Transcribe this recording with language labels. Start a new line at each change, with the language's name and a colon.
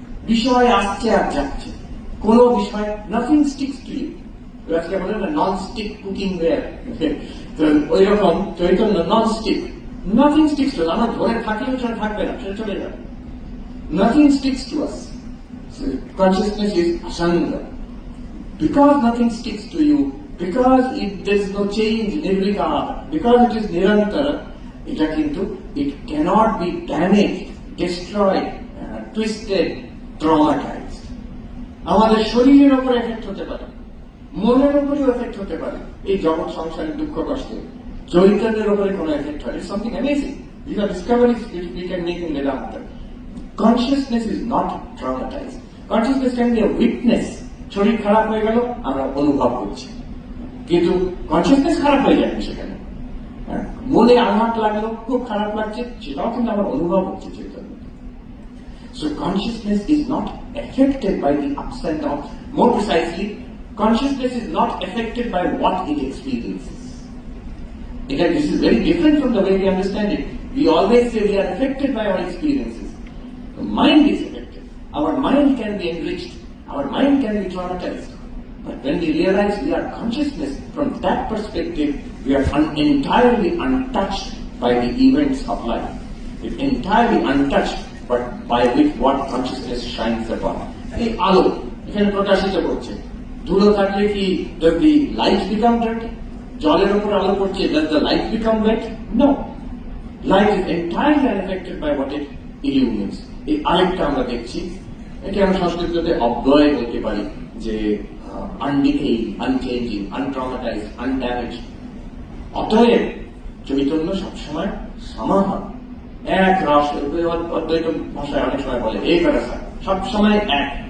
Bangla: বিষয় আসছে আর যাচ্ছে, কোন বিষয়,
English: Nothing sticks to you.
Bangla: আজকে বলে না নন স্টিক কুকিং ওয়্যার, তো ওই রকম Chaitanya non stick,
English: nothing sticks to,
Bangla: আমরা ধরে থাকলেও সেটা থাকবে না, সেটা চলে যাবে।
English: Nothing sticks to us. Consciousness is asanga. Because nothing sticks to you, because there is no change, nirvikara, because it is nirantara, it cannot be damaged, destroyed, twisted, traumatized.
Bangla: আমাদের শরীরের উপর এফেক্ট হতে পারে, মনের উপরেও এফেক্ট হতে পারে। এই জগৎ সংসারের দুঃখ কষ্টে চৈতন্যের উপরে কোনো এফেক্ট হয়,
English: It's something amazing. This are discoveries which we can make in Vedanta. Consciousness is not traumatized. Consciousness can be a witness.
Bangla: শরীর খারাপ হয়ে গেল, আমরা অনুভব করছি, কিন্তু কনসিয়াসনেস খারাপ হয়ে যাবে সেখানে। মনে আঘাত লাগলো, খুব খারাপ লাগছে, সেটাও কিন্তু আমার অনুভব হচ্ছে Chaitanya.
English: So consciousness is not affected by the ups and downs. More precisely, consciousness is not affected by what it experiences. Again, this is very different from the way we understand it. We always say we are affected by our experiences. The mind is affected. Our mind can be enriched. Our mind can be traumatized. But when we realize we are consciousness, from that perspective, we are entirely untouched by the events of life. It's entirely untouched, but by which what consciousness shines upon.
Bangla: এই আলো এখানে প্রকাশিত করছে, ধুলো থাকলে কি
English: does the light become dirty?
Bangla: জলের উপর আলো পড়ছে,
English: does the light become wet? No. Light is entirely unaffected by what it illumines.
Bangla: এই আরেকটা আমরা দেখছি, এটি আমরা সংস্কৃতিতে অব্যয় বলতে পারি, যে
English: Undecaying, unchanging, untraumatize, undamaged.
Bangla: অতএব চৈতন্য সবসময় সমাহার, এক রস, অদ্বৈত ভাষায় অনেক সময় বলে এক রস, সবসময় এক।